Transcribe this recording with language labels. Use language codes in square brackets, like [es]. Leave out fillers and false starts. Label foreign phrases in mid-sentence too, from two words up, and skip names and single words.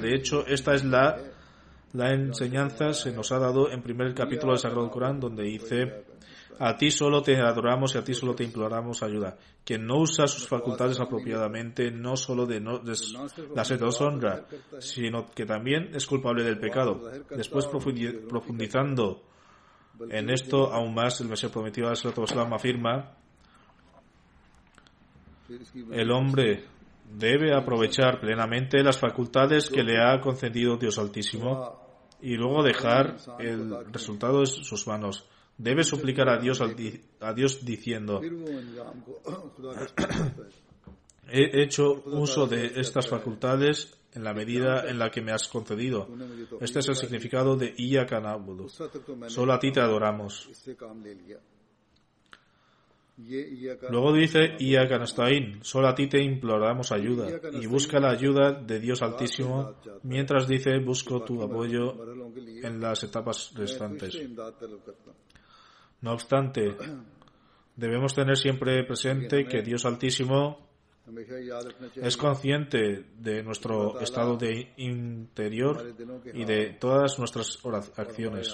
[es] De hecho, esta es la enseñanza se nos ha dado en primer capítulo del Sagrado Corán, donde dice: a ti solo te adoramos y a ti solo te imploramos ayuda. Quien no usa sus facultades apropiadamente no solo la se deshonra, sino que también es culpable del pecado. Después, profundizando en esto aún más, el Mesías prometido [ar] عليه السلام [es] afirma: el hombre debe aprovechar plenamente las facultades que le ha concedido Dios Altísimo y luego dejar el resultado en sus manos. Debe suplicar a Dios diciendo: he hecho uso de estas facultades en la medida en la que me has concedido. Este es el significado de [ar] إياك نعبد. [es] Solo a ti te adoramos. Luego dice: [ar] إياك نستعين, [es] solo a ti te imploramos ayuda, y busca la ayuda de Dios Altísimo, mientras dice: busco tu apoyo en las etapas restantes. No obstante, debemos tener siempre presente que Dios Altísimo es consciente de nuestro estado de interior y de todas nuestras acciones.